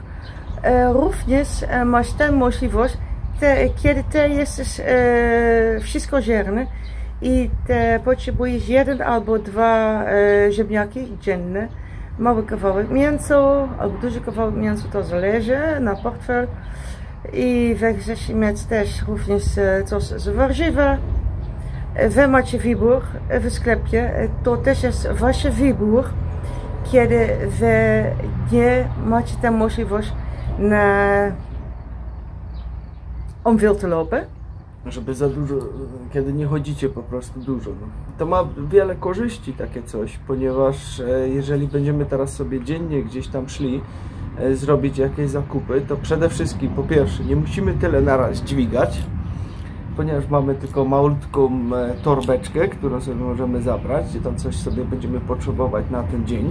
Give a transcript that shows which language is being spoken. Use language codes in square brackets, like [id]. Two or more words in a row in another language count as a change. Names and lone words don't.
[pl] Również masz tę możliwość, kiedy ty jesteś wszystko żerny i ty potrzebujesz 1 albo 2 ziemniaki dziennie, mały kawałek mięsa albo duży kawałek mięsa, to zależy na portfel. I wy chcecie mieć też również coś z warzywa. Wy macie wybór w sklepie, to też jest wasz wybór, kiedy wy nie macie tę możliwość [nl] om veel te lopen. [pl] Żeby za dużo, kiedy nie chodzicie po prostu dużo. No. To ma wiele korzyści takie coś, ponieważ jeżeli będziemy teraz sobie dziennie gdzieś tam szli zrobić jakieś zakupy, to przede wszystkim po pierwsze nie musimy tyle naraz dźwigać, ponieważ mamy tylko malutką torbeczkę, którą sobie możemy zabrać, gdzie tam coś sobie będziemy potrzebować na ten dzień.